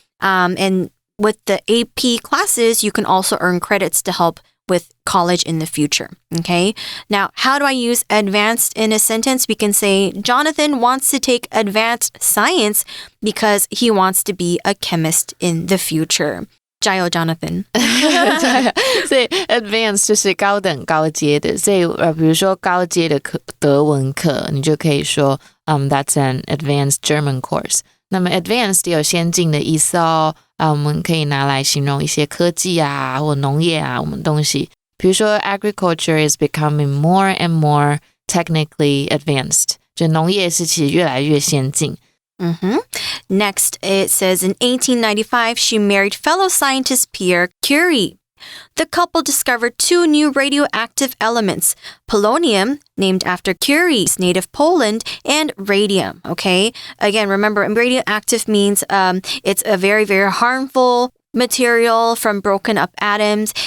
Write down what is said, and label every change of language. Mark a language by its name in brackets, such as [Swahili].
[English] And with the AP classes, you can also earn credits to help with college in the future. Okay. Now, how do I use advanced in a sentence? We can say, Jonathan wants to take advanced science because he wants to be a chemist in the future. [Chinese] 加油 [English] Jonathan. [Chinese] 所以 advanced 就是高等高阶的，所以比如说高阶的德文课，你就可以说 [English] that's an advanced German course. [Chinese] 那么 advanced 有先进的意思哦，我们可以拿来形容一些科技啊或农业啊我们东西，比如说 [English] agriculture is becoming more and more technically advanced， [Chinese] 就农业是其实越来越先进。 [English] Next, it says in 1895, she married fellow scientist Pierre Curie. The couple discovered two new radioactive elements, polonium, named after Curie's native Poland, and radium, okay? Again, remember, radioactive means it's a very, very harmful material from broken up atoms.